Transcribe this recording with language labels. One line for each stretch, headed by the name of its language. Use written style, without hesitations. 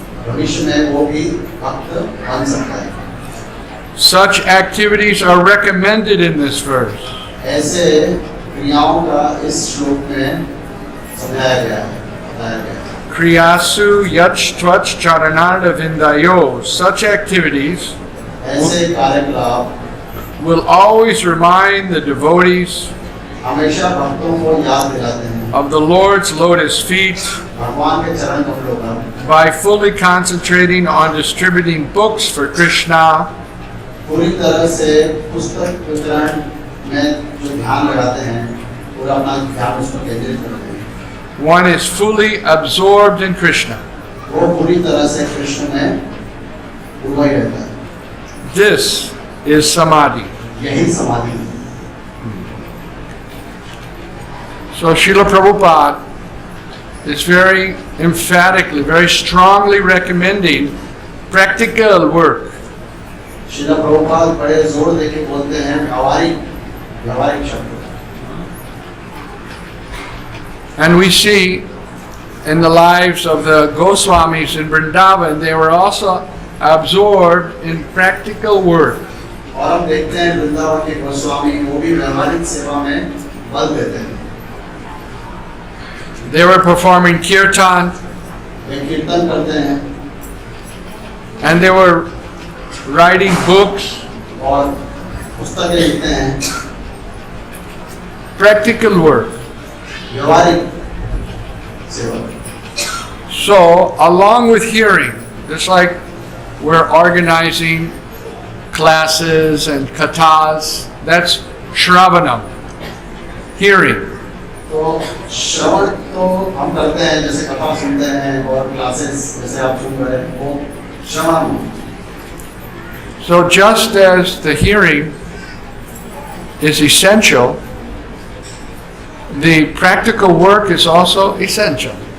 Hindi: भविष्य में वो भी भक्त बन सकता है।
English: Such activities are recommended in this verse.
Hindi: ऐसे क्रियाओं का इस श्लोक में समझाया गया है, बताया गया है।
Sanskrit: Kriyasu yach tvach charanarda vindayo.
English: Such activities
Hindi: ऐसे कार्यकलाप
English: will always remind the devotees
Hindi: हमेशा भक्तों को याद दिलाते हैं
English: of the Lord's lotus feet
Hindi: भगवान के चरण कमलों का,
English: by fully concentrating on distributing books for Krishna
Hindi: पूरी तरह से पुस्तक वितरण में जो ध्यान लगाते हैं, पूरा अपना ध्यान उस पर केंद्रित करते हैं।
English: one is fully absorbed in Krishna.
Hindi: वो पूरी तरह से कृष्ण में डूबा ही रहता है।
English: This is samadhi.
Hindi: यही समाधि है।
English: So Srila Prabhupada is very emphatically, very strongly recommending practical work.
Hindi: Srila Prabhupada बड़े जोर देके बोलते हैं व्यावहारिक शब्द।
English: And we see in the lives of the Goswamis in Vrindavan, they were also absorbed in practical work.
Hindi: और हम देखते हैं वृंदावन के गोस्वामी वो भी व्यावहारिक सेवा में बल देते हैं।
English: They were performing kirtan
Hindi: वे कीर्तन करते हैं
English: and they were writing books,
Hindi: और पुस्तकें लिखते हैं।
English: practical work.
Hindi: व्यावहारिक सेवा।
English: So, along with hearing, just like we're organizing classes and kathas, that's Shravanam, hearing.
Hindi: तो श्रवण तो हम करते हैं, जैसे कथा सुनते हैं और क्लासेस जैसे आप सुन रहे हैं, वो श्रवण।
English: So just as the hearing is essential, the practical work is also essential.